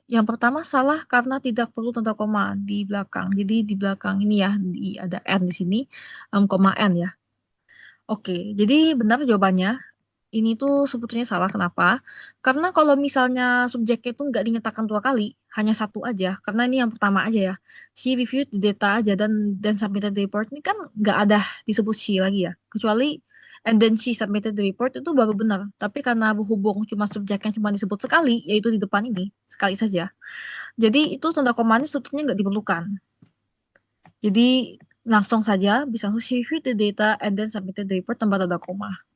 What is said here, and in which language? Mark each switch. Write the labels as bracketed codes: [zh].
[id] Yang pertama salah karena tidak perlu tanda koma di belakang. Jadi di belakang ini ya, ada n di sini, koma n ya. Oke, jadi benar jawabannya. Ini tuh sebetulnya salah. Kenapa? Karena kalau misalnya subjeknya itu nggak dinyatakan dua kali, hanya satu aja. Karena ini yang pertama aja ya. [en] She reviewed the data [id] aja dan [en] submitted the report. [id] Ini kan nggak ada disebut she lagi ya. Kecuali [en] and then she submitted the report [id] itu baru benar. Tapi karena berhubung cuma subjeknya cuma disebut sekali, yaitu di depan ini, sekali saja. Jadi itu tanda koma ini sebetulnya nggak diperlukan. Jadi langsung saja bisa langsung [en] she reviewed the data and then submitted the report [id] tanpa tanda koma.